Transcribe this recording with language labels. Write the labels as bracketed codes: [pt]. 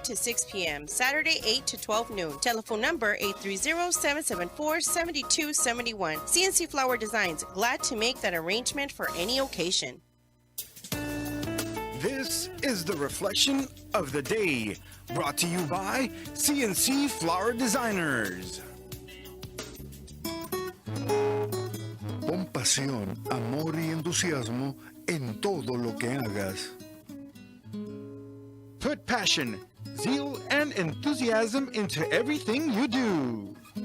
[en] to 6 p.m., Saturday 8 to 12 noon. Telephone number 830-774-7271. CNC Flower Designs, glad to make that arrangement for any occasion. This is the reflection of the day, brought to you by CNC Flower Designers. [es] Pon pasión, amor y entusiasmo en todo lo que hagas. [en] Put passion, zeal, and enthusiasm into everything you do.